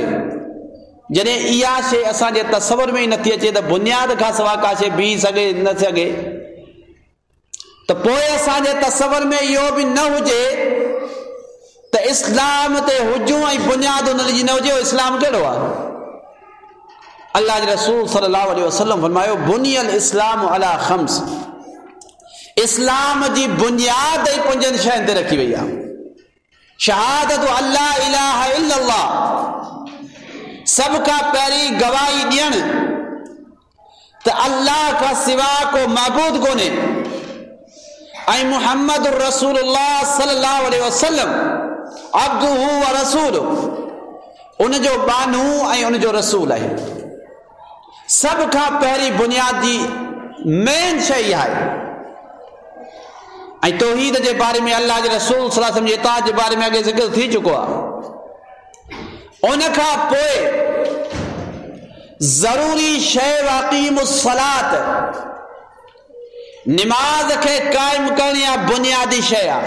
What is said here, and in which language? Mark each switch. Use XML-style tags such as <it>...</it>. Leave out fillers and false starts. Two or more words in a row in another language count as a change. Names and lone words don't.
<sd>जॾहिं इहा शइ असांजे तसवर में ई नथी अचे त बुनियाद खां सवाइ का शइ बीह सघे न सघे, त पोइ असांजे तसवर में इहो बि न हुजे त इस्लाम ते हुजूं ऐं बुनियाद उन जी न हुजे, उहो इस्लाम कहिड़ो आहे। अल्लाह जे रसूल</sd> <ar>صلى الله عليه وسلم</ar> <sd>फरमायो</sd> <ar>بني الإسلام على خمس.</ar> <sd>इस्लाम जी बुनियाद ई 5 शयुनि ते रखी वई आहे।</sd> <ar>شهادة أن لا إله إلا الله,</ar> <sd>सभ खां पहिरीं गवाही ॾियणु त अल्लाह खां सिवा को माबूद कोन्हे ऐं</sd> <ar>محمد رسول الله صلى الله عليه وسلم عبده ورسوله</ar> <sd>उनजो बानू ऐं उनजो रसूल आहे। सभ खां पहिरीं बुनियाद जी मेन शइ आहे। ऐं तौहीद जे बारे में अल्लाह जे रसूल</sd> <ar>صلى الله عليه وسلم</ar> <sd>जे इताअत जे बारे में अॻे ज़िक्र थी चुको आहे। उन खां पोइ ज़रूरी शइ</sd> <ar>وإقام الصلاة,</ar> <sd>निमाज़ खे क़ाइम करणी आहे बुनियादी शइ आहे।</sd>